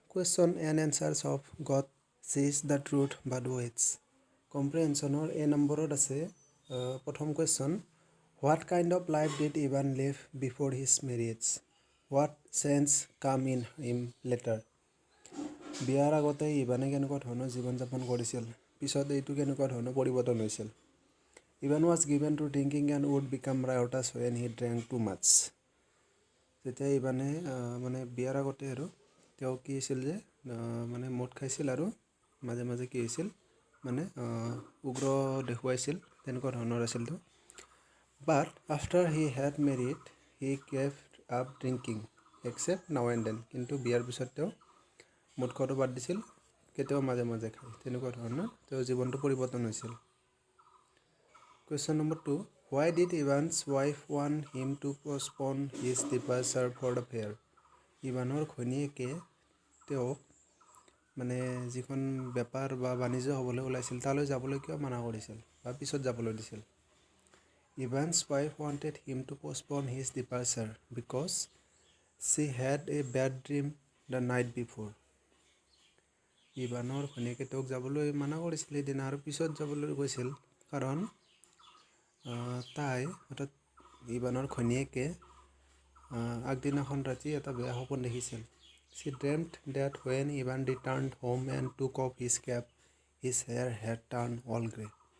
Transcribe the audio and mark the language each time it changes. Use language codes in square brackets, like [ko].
[en] Question and answers of God sees the truth but waits. Comprehensionor A numbered [as] আছে প্ৰথম [en] question. What kind of life did Ivan live before his marriage? What change come in him later? [as] বিয়াৰ আগতে ইভানে কেনেকুৱা ধৰণৰ জীৱন যাপন কৰিছিল, পিছত এইটো কেনেকুৱা ধৰণৰ পৰিৱৰ্তন হৈছিল। [en] Ivan was given to drinking and would become riotous when he drank too much. [as] যেতিয়া ইভানে মানে বিয়াৰ আগতে আৰু তেওঁ কি হৈছিল যে মানে মদ খাইছিল আৰু মাজে মাজে কি হৈছিল মানে উগ্ৰ দেখুৱাইছিল, তেনেকুৱা ধৰণৰ আছিল তো। [en] But after he had married he gave up drinking except now and then. [as] কিন্তু বিয়াৰ পিছত তেওঁ মদ খোৱাটো বাদ দিছিল, কেতিয়াও মাজে মাজে খায়, তেনেকুৱা ধৰণৰ তেওঁৰ জীৱনটো পৰিৱৰ্তন হৈছিল। [en] Question number 2. Why did Ivan's wife want him to postpone his departure for the fair? [as] ইভানৰ ঘৈণীয়েকে তেওঁক মানে যিখন বেপাৰ বা বাণিজ্য হ'বলৈ ওলাইছিল তালৈ যাবলৈ কিয় মানা কৰিছিল বা পিছত যাবলৈ দিছিল। [en] Ivan's wife wanted him to postpone his departure because she had a bad dream the night before. [as] ইভানৰ ঘৈণীয়েকে তেওঁক যাবলৈ মানা কৰিছিল সেইদিনা আৰু পিছত যাবলৈ কৈছিল কাৰণ তাই অৰ্থাৎ ইভানৰ ঘৈণীয়েকে আগদিনাখন ৰাতি এটা বেয়া সপোন দেখিছিল। [en] She dreamt that when Ivan returned home and took off his cap, his hair had turned all grey.